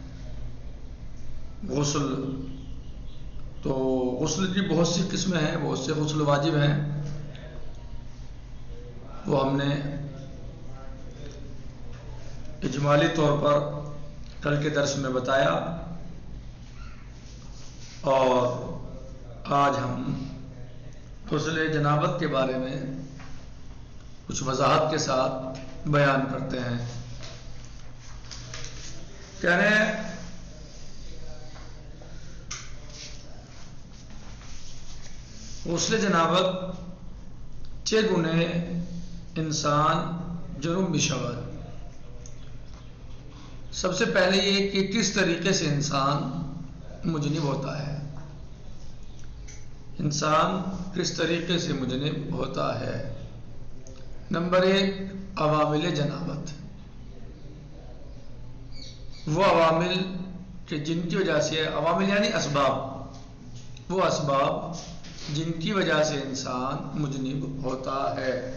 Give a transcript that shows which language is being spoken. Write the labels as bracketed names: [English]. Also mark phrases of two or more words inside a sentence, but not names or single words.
[Urdu] غسل تو غسل کی بہت سی قسمیں ہیں، بہت سے غسل واجب ہیں، وہ ہم نے اجمالی طور پر کل کے درس میں بتایا، اور آج ہم غسل جنابت کے بارے میں کچھ وضاحت کے ساتھ بیان کرتے ہیں۔ کہہ رہے ہیں [Persian] غسل جنابت چگونه انسان جنوب بشود۔ [Urdu] سب سے پہلے یہ کہ کس طریقے سے انسان مجنب ہوتا ہے، انسان کس طریقے سے مجنب ہوتا ہے۔ نمبر 1، عوامل جنابت، وہ عوامل کہ جن کی وجہ سے، عوامل یعنی اسباب، وہ اسباب جن کی وجہ سے انسان مجنب ہوتا ہے۔